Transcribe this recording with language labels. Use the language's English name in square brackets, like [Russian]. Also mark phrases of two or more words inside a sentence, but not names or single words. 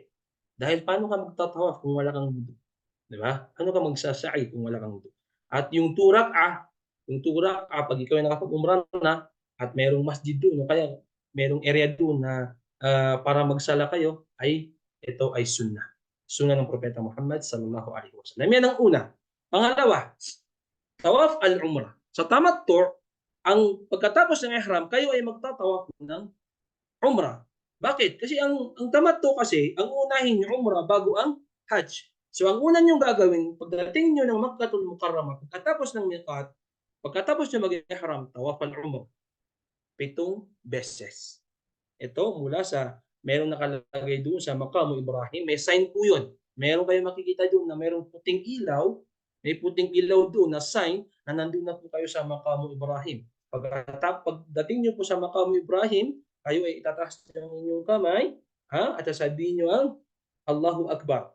[Filipino] Dahil paano ka magtatawaf kung wala kang wudu? Di ba? Paano ka magsasa'i kung wala kang wudu? At yung yung turak, pag ikaw ay nakapag-umrah na at merong masjid doon, o kaya merong area doon na para magsala kayo, ay ito ay sunnah. Sunnah ng Propeta Muhammad [Arabic] صلى الله عليه وسلم. [Filipino] Yan ang una. Pangalawa, [Arabic] طواف العمرة. [Filipino] Sa tamattu', ang pagkatapos ng ihram, kayo ay magtatawaf ng umrah. Bakit? Kasi ang tamattu kasi, ang unahin yung umrah bago ang hajj. So ang una niyong gagawin, pagdating niyo ng Makkahul Mukarramah, pagkatapos ng miqat, pagkatapos niyo mag-ihram, [Arabic] طواف العمرة, [Filipino] 7 beses. Ito mula sa merong nakalagay doon sa Maqamu Ibrahim, may sign po 'yun. Meron kayong makikita doon na merong puting ilaw, may puting ilaw doon na sign na nandoon na po kayo sa Maqamu Ibrahim. Pagdating niyo po sa Maqamu Ibrahim, kayo ay itataas ng inyong kamay, at sasabihin niyo ang [Arabic] الله أكبر.